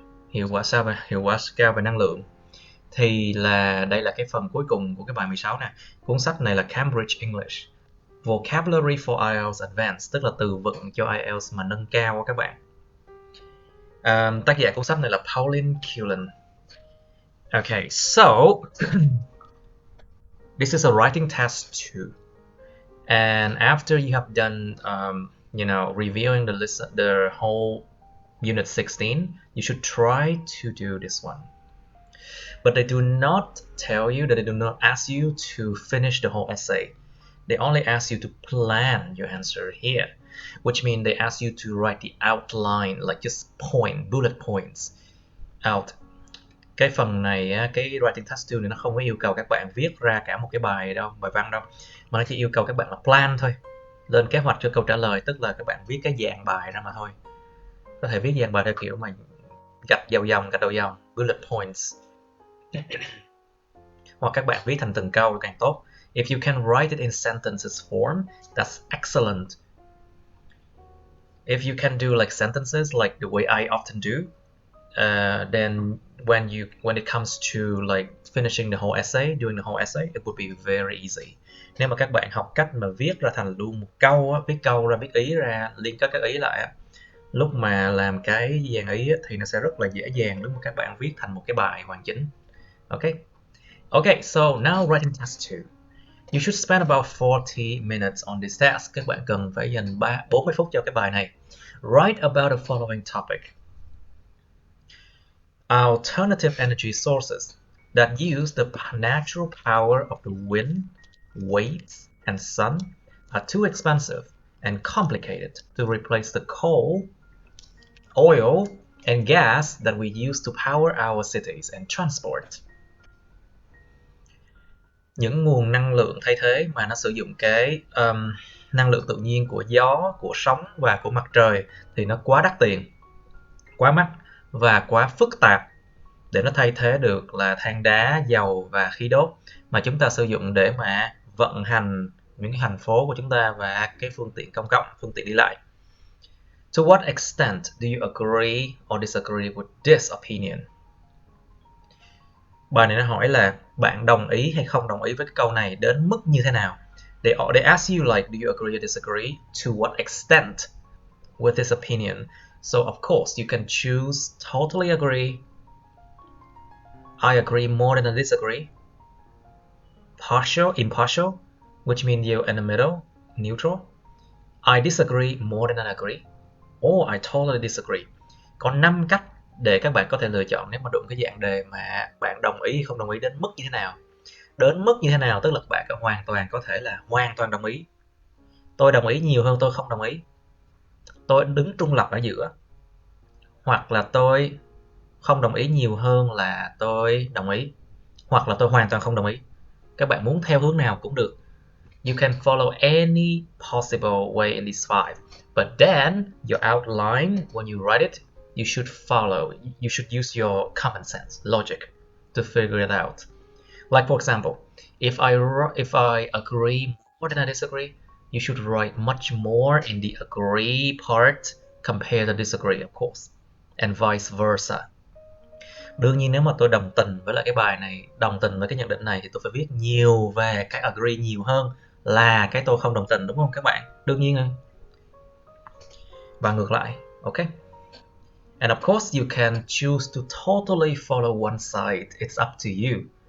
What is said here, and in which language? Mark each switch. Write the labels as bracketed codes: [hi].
[vi] Hiệu quả cao về năng lượng. Thì đây là cái phần cuối cùng của cái bài 16 nè. Cuốn sách này là Cambridge English, Vocabulary for IELTS Advanced, tức là từ vựng cho IELTS mà nâng cao các bạn. Tác giả cuốn sách này là Pauline Cullen. [en] Okay, so this is a writing test too, and after you have done, reviewing the whole Unit 16, you should try to do this one. But they do not tell you, that they do not ask you to finish the whole essay. They only ask you to plan your answer here, which means they ask you to write the outline, like just bullet points out. [vi] Cái phần này, cái writing test 2 này nó không có yêu cầu các bạn viết ra cả một cái bài văn đâu, mà nó chỉ yêu cầu các bạn là plan thôi, lên kế hoạch cho câu trả lời, tức là các bạn viết cái dạng bài ra mà thôi. Có thể viết dạng bài theo kiểu mà gạch đầu dòng, bullet points, hoặc các bạn viết thành từng câu càng tốt. [en] If you can write it in sentences form, that's excellent. If you can do like sentences like the way I often do, then when it comes to like finishing the whole essay, doing the whole essay, it would be very easy. [vi] Nếu mà các bạn học cách mà viết ra thành luôn một câu, viết câu ra, viết ý ra, liên kết các ý lại, lúc mà làm cái dàn ý thì nó sẽ rất là dễ dàng lúc mà các bạn viết thành một cái bài hoàn chỉnh. [en] Okay, so now writing test 2. You should spend about 40 minutes on this test. [vi] Các bạn cần phải dành 40 phút cho cái bài này. [en] Write about the following topic: alternative energy sources that use the natural power of the wind, waves, and sun are too expensive and complicated to replace the coal, oil, and gas that we use to power our cities and transport. [vi] Những nguồn năng lượng thay thế mà nó sử dụng cái năng lượng tự nhiên của gió, của sóng và của mặt trời thì nó quá đắt tiền, quá mắc và quá phức tạp để nó thay thế được là than đá, dầu và khí đốt mà chúng ta sử dụng để mà vận hành những cái thành phố của chúng ta và cái phương tiện công cộng, phương tiện đi lại. [en] To what extent do you agree or disagree with this opinion? [vi] Bài này nó hỏi là bạn đồng ý hay không đồng ý với cái câu này đến mức như thế nào. [en] They ask you like, do you agree or disagree? To what extent with this opinion? So of course you can choose totally agree, I agree more than I disagree, impartial, which means you're in the middle, neutral, I disagree more than I agree, or I totally disagree. [vi] Có 5 cách để các bạn có thể lựa chọn nếu mà đụng cái dạng đề mà bạn đồng ý hay không đồng ý đến mức như thế nào. Đến mức như thế nào tức là bạn hoàn toàn có thể là hoàn toàn đồng ý. Tôi đồng ý nhiều hơn tôi không đồng ý. Tôi đứng trung lập ở giữa. Hoặc là tôi không đồng ý nhiều hơn là tôi đồng ý. Hoặc là tôi hoàn toàn không đồng ý. Các bạn muốn theo hướng nào cũng được. [en] You can follow any possible way in these 5. But then, your outline, when you write it, you should use your common sense, logic, to figure it out. Like for example, if I agree more than I disagree, you should write much more in the agree part compared to disagree, of course, and vice versa. [vi] Đương nhiên nếu mà tôi đồng tình với lại cái bài này, đồng tình với cái nhận định này thì tôi phải viết nhiều về cái agree nhiều hơn là cái tôi không đồng tình, đúng không các bạn? Đương nhiên rồi. Và ngược lại, okay? [en] And of course you can choose to totally follow one side, it's up to you.